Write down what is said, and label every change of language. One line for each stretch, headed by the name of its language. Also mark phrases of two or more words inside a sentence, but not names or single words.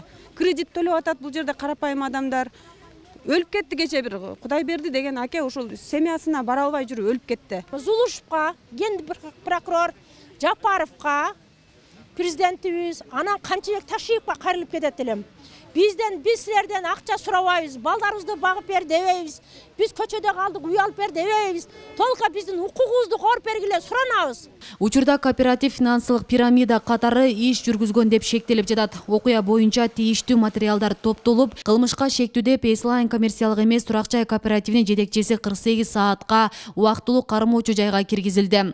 Kyrgyz: Кредит төлөп атат бул жерде карапайым адамдар. Өлүп кетти кече бир Кудай берди деген аке ушул семьясына бара албай жүрүп өлүп кетти. Зулушевка, генди прокурор Жапаровка, президентибиз, анан Камчыбек Ташиевке кайрылып кетет элем. Biz sizlerden akça surabайбыз, балдарыбызды багып бер дебейбиз. Biz көчөдө калдык, үй алып бер дебейбиз. Толука биздин укугубузду коруп бергиле суранабыз. Учурда кооператив финансылык пирамида катары иш жүргүзгөн деп шектелип жатат. Окуя боюнча тийиштүү материалдар топтолуп, кылмышка шектүү деп Эслайн коммерциялык эмес турак жай кооперативинин жетекчиси 48 саатка убактылуу кармоочу жайга киргизилди.